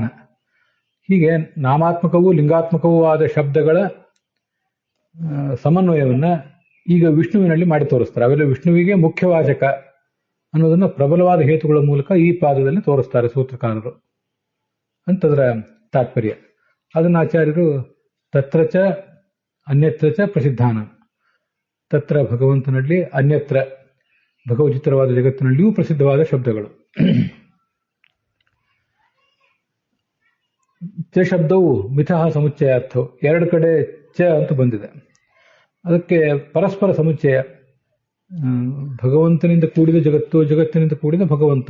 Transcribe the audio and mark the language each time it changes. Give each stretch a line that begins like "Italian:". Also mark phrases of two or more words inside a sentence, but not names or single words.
Kannada: ಹೀಗೆ ನಾಮಾತ್ಮಕವೂ ಲಿಂಗಾತ್ಮಕವೂ ಆದ ಶಬ್ದಗಳ ಸಮನ್ವಯವನ್ನು ಈಗ ವಿಷ್ಣುವಿನಲ್ಲಿ ಮಾಡಿ ತೋರಿಸ್ತಾರೆ. ಅವೆಲ್ಲ ವಿಷ್ಣುವಿಗೆ ಮುಖ್ಯವಾಚಕ ಅನ್ನೋದನ್ನು ಪ್ರಬಲವಾದ ಹೇತುಗಳ ಮೂಲಕ ಈ ಪಾದದಲ್ಲಿ ತೋರಿಸ್ತಾರೆ ಸೂತ್ರಕಾರರು ಅಂತದರ ತಾತ್ಪರ್ಯ. ಅದನ್ನ ಆಚಾರ್ಯರು
Sanskrit: ತತ್ರ ಚ ಅನ್ಯತ್ರ ಚ ಪ್ರಸಿದ್ಧಾನ,
Kannada: ತತ್ರ ಭಗವಂತನಲ್ಲಿ, ಅನ್ಯತ್ರ ಭಗವಚಿತ್ರವಾದ ಜಗತ್ತಿನಲ್ಲಿಯೂ ಪ್ರಸಿದ್ಧವಾದ ಶಬ್ದಗಳು. ಚ ಶಬ್ದವು ಮಿಥಃ ಸಮುಚ್ಚಯಾರ್ಥವು, ಎರಡು ಕಡೆ ಚ ಅಂತ ಬಂದಿದೆ. ಅದಕ್ಕೆ ಪರಸ್ಪರ ಸಮುಚ್ಚಯ, ಭಗವಂತನಿಂದ ಕೂಡಿದ ಜಗತ್ತು, ಜಗತ್ತಿನಿಂದ ಕೂಡಿದ ಭಗವಂತ.